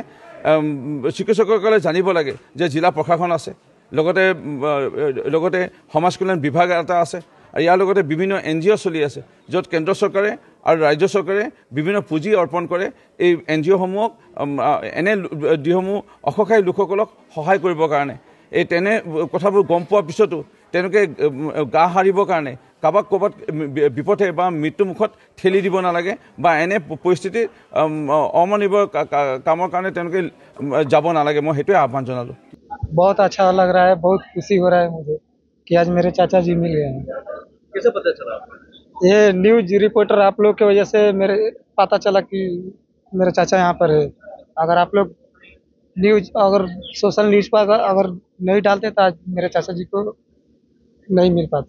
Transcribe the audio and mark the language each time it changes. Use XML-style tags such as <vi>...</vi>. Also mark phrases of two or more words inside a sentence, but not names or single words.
<as>চিকিৎসকসকলে জানিব লাগে যে জিলা প্ৰশাসন আছে, লগতে সমাজ কল্যাণ বিভাগ এটা আছে, ইয়াৰ লগতে বিভিন্ন NGO চলি আছে য'ত কেন্দ্ৰ চৰকাৰে আৰু ৰাজ্য চৰকাৰে বিভিন্ন পুঁজি অৰ্পণ কৰে এই NGOসমূহক এনে যিসমূহ অসহায় লোকসকলক সহায় কৰিবৰ কাৰণে। এই তেনে কথাবোৰ গম পোৱাৰ পিছতো তেওঁলোকে গা সাৰিবৰ কাৰণে কাৰোবাক ক'ৰবাত বিপথে বা মৃত্যুমুখত ঠেলি দিব নালাগে বা এনে পৰিস্থিতিত অমানৱীয় কামৰ কাৰণে তেওঁলোকে যাব নালাগে। মই সেইটোৱে আহ্বান জনালোঁ।</as> <hi>बहुत अच्छा लग रहा है, बहुत खुशी हो रहा है मुझे कि आज मेरे चाचा जी मिल गए हैं। कैसे पता चला? ये न्यूज रिपोर्टर आप लोग की वजह से मेरे पता चला कि मेरे चाचा यहाँ पर है। अगर आप लोग अगर सोशल न्यूज पर अगर नहीं डालते तो आज मेरे चाचा जी को नहीं मिल पाते।</hi>